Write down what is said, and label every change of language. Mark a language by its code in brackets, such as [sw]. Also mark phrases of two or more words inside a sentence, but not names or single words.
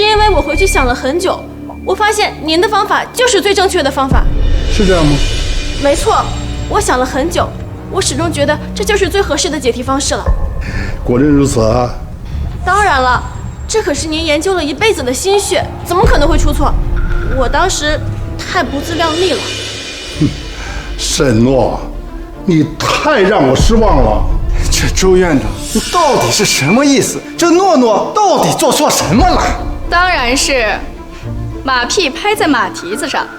[zh] 當時遲遲沒有給您回信，是因為我回去想了很久，我发现您的方法就是最正确的方法。是这样吗？没错，我想了很久，我始終覺得這就是最合適的解題方式了。果真如此啊！當然了，這可是您研究了一輩子的心血，怎麼可能會出錯？我當時太不自量力了。沈諾，你太讓我失望了。這周院長，你到底是什麼意思？這諾諾到底做錯什麼了？當然是馬屁拍在馬蹄子上。